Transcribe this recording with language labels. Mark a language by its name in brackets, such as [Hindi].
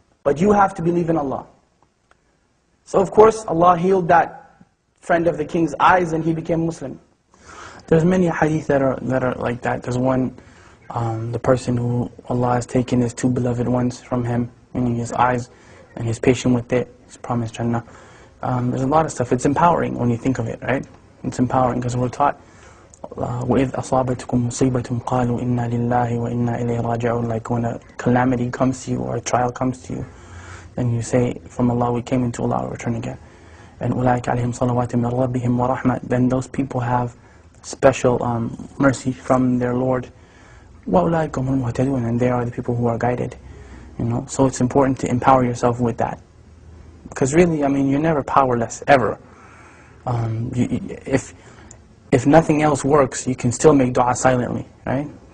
[English] But you have to believe in Allah. So of course, Allah healed that friend of the king's eyes and he became Muslim. There's many hadith that are like that. There's one, the person who Allah has taken his two beloved ones from him, meaning his eyes, and he's patient with it. He's promised Jannah. There's a lot of stuff. It's empowering when you think of it, right? It's empowering because we're taught, [Arabic] وَإِذْ أَصَابَتْكُمْ مُصِيبَةٌ قَالُوا إِنَّا لِلَّهِ وَإِنَّا إِلَيْهِ رَاجِعُونَ. [English] Like when a calamity comes to you or a trial comes to you, then you say, from Allah we came, into Allah we return again. [Arabic] And أُولَٰئِكَ عَلَيْهِمْ صَلَوَاتٌ مِّن رَبِّهِمْ وَرَحْمَةٌ. [English] Then those people have special mercy from their Lord. [Arabic] وَأُولَٰئِكَ هُمُ الْمُهْتَدُونَ. [English] And they are the people who are guided. You know, so it's important to empower yourself with that. Because really, I mean, you're never powerless, ever. If nothing else works, you can still make dua silently, right?